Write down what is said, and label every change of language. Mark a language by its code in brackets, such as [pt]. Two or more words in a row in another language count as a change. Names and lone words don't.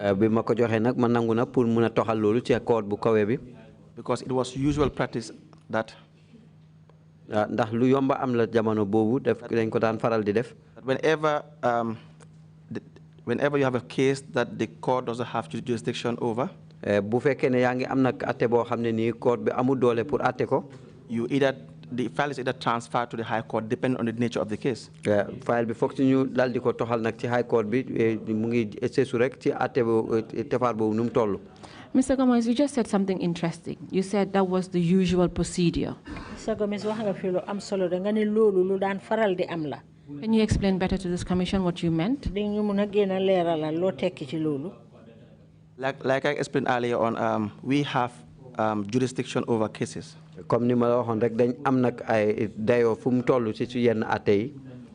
[en] Because it was usual practice that whenever you have a case that the court doesn't have jurisdiction over, the file is either transferred to the High Court, depending on the nature of the case. [wo] File bi foog ñu dal di ko toxal nag ci High Court bi mu ngi essesu rek ci atte bo tefar boobu nu mu toll. [en] Mr. Gomez, you just said something interesting. You said that was the usual procedure. Mr. Gomez, [wo] wax nga fi lu am solo da nga ne loolu lu daan faral di am la. [en] Can you explain better to this commission what you meant? Like I explained earlier on, we have jurisdiction over cases.